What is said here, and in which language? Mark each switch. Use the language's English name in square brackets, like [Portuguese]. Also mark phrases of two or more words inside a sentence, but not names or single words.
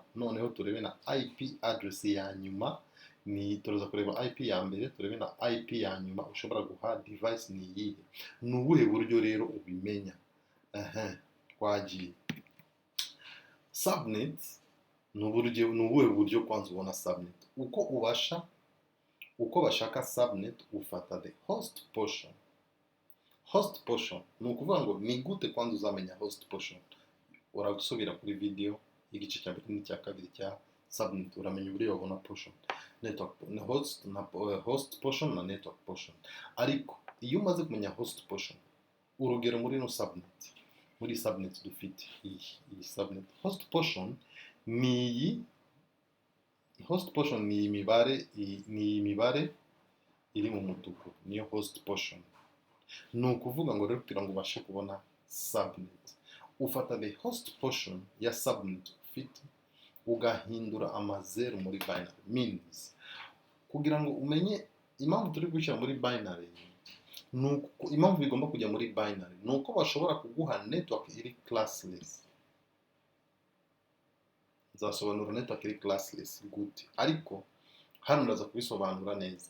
[Kinyarwanda] Noneho turebe na [English] IP address [Kinyarwanda] ya nyuma, ni turoza kureba IP ya mbere, turebe na IP ya nyuma ushobora guha device ni iyi. Ni ubuhe buryo rero ubimenya? Twagiye subnet ni ubuhe buryo kwanza ubona subnet? Uko ubasha uko bashaka subnet ufata [English] the host portion. Host portion [Kinyarwanda] ni ukuvuga ngo ni gute kwanza uzamenya [English] host portion. [Kinyarwanda] Uragusubira kuri video igice cya mbere n'icya kabiri cya subnet, uramenya uburyo babona portion, [English] network host portion [Kinyarwanda] na [English] network portion. [Kinyarwanda] Ariko iyo umaze kumenya host portion, urugero muri no subnet, muri subnet dufite iyi [English] subnet host portion [Kinyarwanda] ni [English] host portion [Kinyarwanda] ni imibare iri mu mutuku, niyo [English] host portion. [Kinyarwanda] Ni ukuvuga ngo rero kugira ngo ubashe kubona subnet, ufata [English] the host portion [Kinyarwanda] ya subnet ufite ugahindura amazeru muri binary. Means kugira ngo umenye impamvu turi gushyira muri binary, nuko impamvu bigomba kujya muri binary nuko bashobora kuguha network iri classless. Nzasobanura network iri classless gute, ariko hano ndaza kubisobanura neza.